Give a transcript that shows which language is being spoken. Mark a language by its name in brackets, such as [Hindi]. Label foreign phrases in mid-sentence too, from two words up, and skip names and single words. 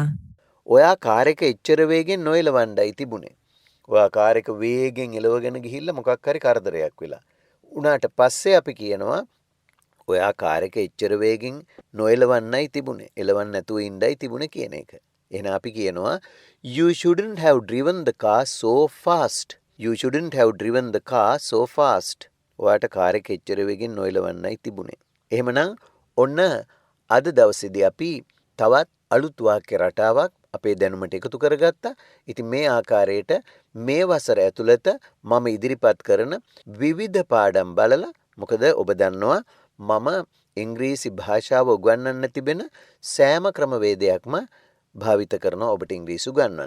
[Sinhala] ඔයා කාර් එක එච්චර වේගෙන් නොඑලවන්නයි තිබුණේ. ඔයා කාර් එක වේගෙන් එලවගෙන ගිහිල්ලා මොකක් හරි කරදරයක් වෙලා. උනාට පස්සේ අපි කියනවා ඔයා කාර් එක එච්චර වේගෙන් නොඑලවන්නයි තිබුණේ. එලවන්න නැතුව ඉඳයි තිබුණේ කියන එක. එහෙනම් අපි කියනවා [English] you shouldn't have driven the car so fast. You shouldn't have driven the car so fast. [Sinhala] ඔයාට කාර් එක එච්චර වේගෙන් නොඑලවන්නයි තිබුණේ. එහෙමනම් ඔන්න අද දවසේදී අපි තවත් අලුත් වාක්‍ය රටාවක් අපේ දැනුමට එකතු කරගත්තා. ඉතින් මේ ආකාරයට මේ වසර ඇතුළත මම ඉදිරිපත් කරන විවිධ පාඩම් බලලා මොකද ඔබ දන්නවා මම ඉංග්‍රීසි භාෂාව උගන්වන්න තිබෙන සෑම ක්‍රමවේදයක්ම භාවිත කරනවා ඔබට ඉංග්‍රීසි උගන්වන්න.